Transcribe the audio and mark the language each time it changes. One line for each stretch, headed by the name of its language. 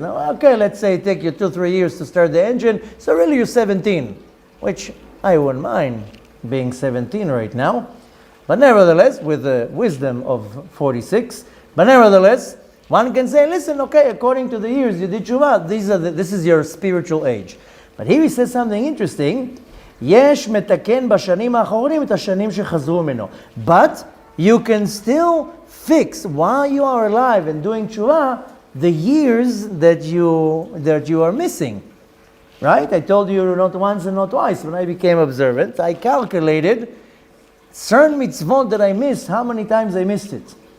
English: Now, okay, let's say it take you 2-3 years to start the engine. So really you're 17, which I wouldn't mind being 17 right now. But nevertheless, with the wisdom of 46, but nevertheless, One can say, listen, okay, according to the years you did tshuva, this is your spiritual age. But here he says something interesting.
Hebrew: יש מתקן בשנים האחרונים את השנים שחזרו ממנו.
English: But you can still fix, while you are alive and doing tshuva, the years that you are missing. Right? I told you not once and not twice. When I became observant, I calculated certain mitzvot that I missed, how many times I missed it.